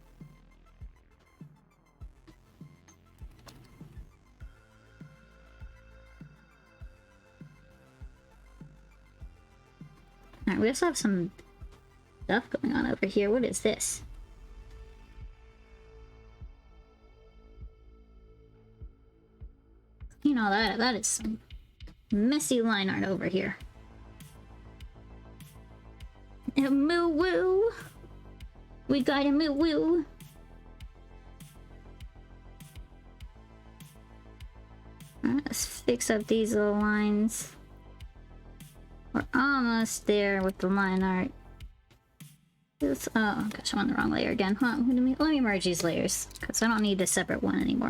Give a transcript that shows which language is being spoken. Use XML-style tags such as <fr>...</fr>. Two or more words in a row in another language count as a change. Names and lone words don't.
<en>Alright, we also have some stuff going on over here. What is this? You know, that is some messy line art over here. A moo woo! We got a moo woo! Let's fix up these little lines. We're almost there with the line art. Oh gosh, I'm on the wrong layer again. Huh, let me merge these layers, because I don't need a separate one anymore.</en>